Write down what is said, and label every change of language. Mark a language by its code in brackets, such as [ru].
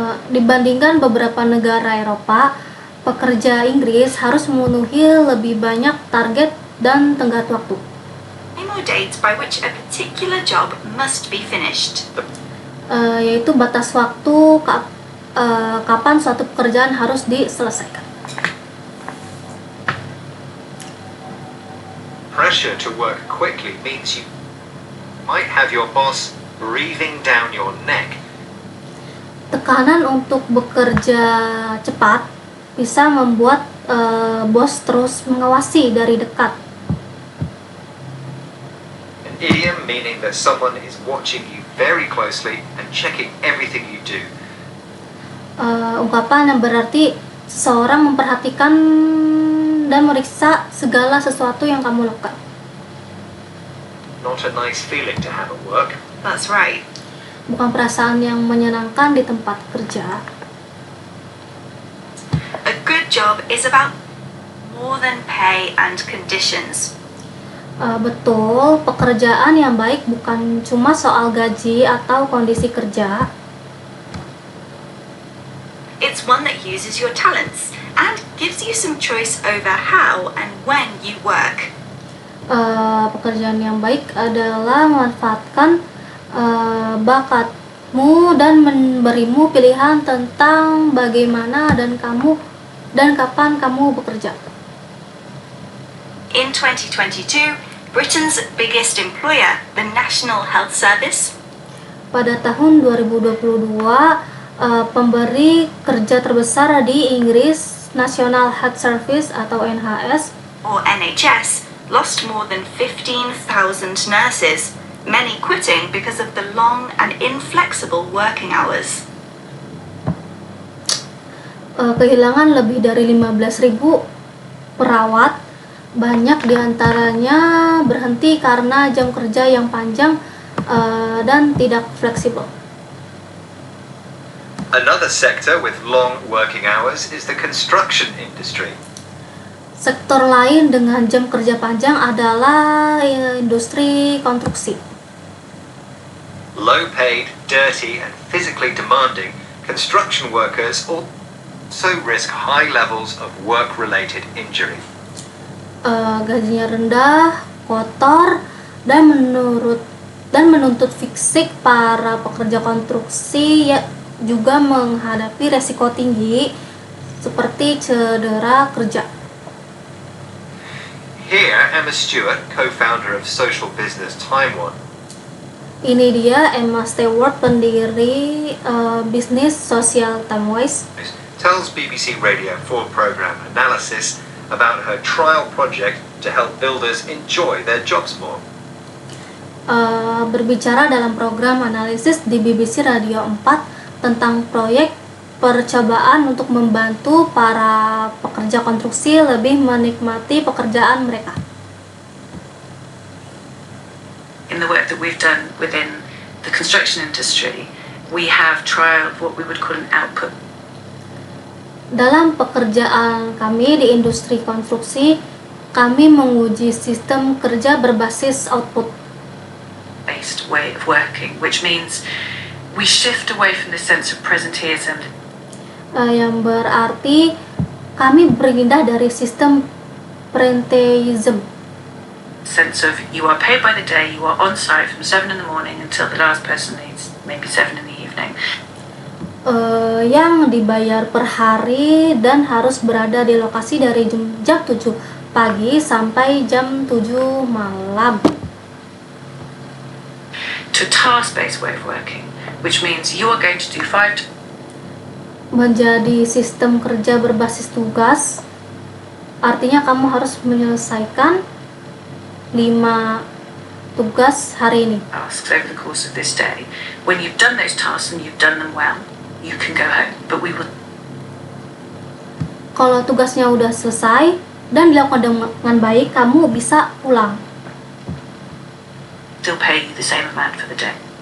[id] Dibandingkan beberapa negara Eropa, pekerja Inggris harus memenuhi lebih banyak target dan tenggat waktu. [en] More dates by which a particular job must be finished. [id] Yaitu batas waktu kapan suatu pekerjaan harus diselesaikan. [en] Pressure to work quickly means you might have your boss breathing down your neck. [id] Tekanan untuk bekerja cepat bisa membuat bos terus mengawasi dari dekat. [en] An idiom meaning that someone is watching you very closely and checking everything you do. [id] Ungkapan yang berarti seseorang memperhatikan dan meriksa segala sesuatu yang kamu lakukan. [en] Not a nice feeling to have at work. That's right. [id] Bukan perasaan yang menyenangkan di tempat kerja. [en] A good job is about more than pay and conditions. [id] Betul, pekerjaan yang baik bukan cuma soal gaji atau kondisi kerja. [en] It's one that uses your talents and gives you some choice over how and when you work. [id] Pekerjaan yang baik adalah memanfaatkan bakatmu dan memberimu pilihan tentang bagaimana dan kapan kamu bekerja. [en] In 2022, Britain's biggest employer, the National Health Service, [id] Pada tahun 2022, pemberi kerja terbesar di Inggris, National Health Service atau NHS, [en] or NHS, lost more than 15,000 nurses, many quitting because of the long and inflexible working hours. [id] Kehilangan lebih dari 15.000 perawat, banyak diantaranya berhenti karena jam kerja yang panjang dan tidak fleksibel. [en] Another sector with long working hours is the construction industry. [id] Sektor lain dengan jam kerja panjang adalah industri konstruksi. [en] Low-paid, dirty, and physically demanding, construction workers also risk high levels of work-related injury. [id] Gajinya rendah, kotor dan menuntut fisik para pekerja konstruksi ya juga menghadapi resiko tinggi seperti cedera kerja. [en] Here, Emma Stewart, co-founder of social business Taiwan, [id] Ini dia Emma Stewart, pendiri bisnis sosial Timewise, [en] tells BBC Radio 4 program Analysis about her trial project to help builders enjoy their jobs more. [id] berbicara dalam program analisis di BBC Radio 4 tentang proyek percobaan untuk membantu para pekerja konstruksi lebih menikmati pekerjaan mereka. [en] In the work that we've done within the construction industry, we have trialed what we would call an output [id] Dalam pekerjaan kami di industri konstruksi, kami menguji sistem kerja berbasis output. [en] based way of working, which means we shift away from the sense of presenteeism, [id] Yang berarti kami berpindah dari sistem presenteeism, [en] sense of you are paid by the day, you are on site from 7 in the morning until the last person leaves, maybe 7 in the evening. [id] yang dibayar per hari dan harus berada di lokasi dari jam 7 pagi sampai jam 7 malam. [en] To task-based way of working, which means you are going to do 5 [id] Menjadi sistem kerja berbasis tugas, artinya kamu harus menyelesaikan 5 tugas hari ini. [en] tasks over the course of this day. When you've done those tasks and you've done them well, you can go home. But we will [id] Kalau tugasnya udah selesai dan dilakukan dengan baik, kamu bisa pulang. [en] still pay you the same amount for the day.